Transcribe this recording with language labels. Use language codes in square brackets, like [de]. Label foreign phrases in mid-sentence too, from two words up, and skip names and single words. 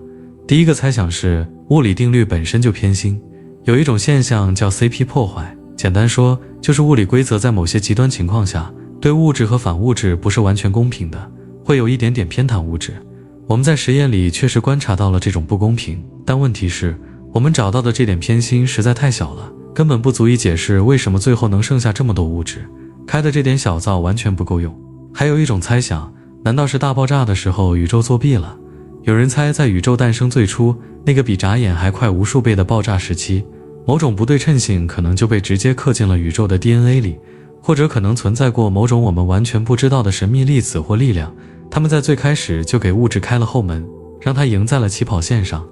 [zh] 第一個猜想是物理定律本身就偏心，有一種現象叫 CP 破壞，簡單說就是物理規則在某些極端情況下對物質和反物質不是完全公平的，會有一點點偏袒物質。我們在實驗裡確實觀察到了這種不公平，但問題是我們找到的這點偏心實在太小了，根本不足以解釋為什麼最后能剩下這麼多物質，開的這點小灶完全不夠用。還有一種猜想，難道是大爆炸的時候宇宙作弊了？有人猜在宇宙誕生最初那個比眨眼還快無數倍的爆炸時期，某種不对称性可能就被直接刻進了宇宙的 DNA 裡，或者可能存在過某種我們完全不知道的神秘粒子或力量，他們在最開始就給物質開了後門，讓它贏在了起跑線上。